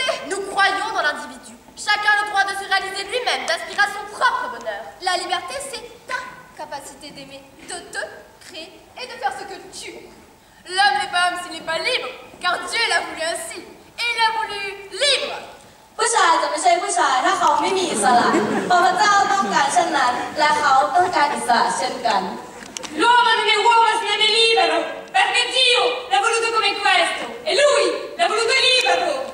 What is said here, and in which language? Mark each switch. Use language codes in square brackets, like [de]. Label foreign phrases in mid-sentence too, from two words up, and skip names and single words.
[fr] Nous croyons dans l'individu. Chacun a le droit de se réaliser lui-même, d'aspirer à son propre bonheur. La liberté, c'est ta capacité d'aimer, de te créer et de faire ce que tu veux. L'homme n'est pas homme s'il n'est pas libre, car Dieu l'a voulu ainsi. Et il l'a voulu libre. [th] ผู้ชายจะไม่ใช่ผู้ชายถ้าเขาไม่มีอิสระเพราะพระเจ้าต้องการเช่นนั้นและเขาต้องการอิสระเช่นกัน [it] L'uomo non è uomo se non è libero, perché Dio l'ha voluto come questo e lui l'ha voluto libero.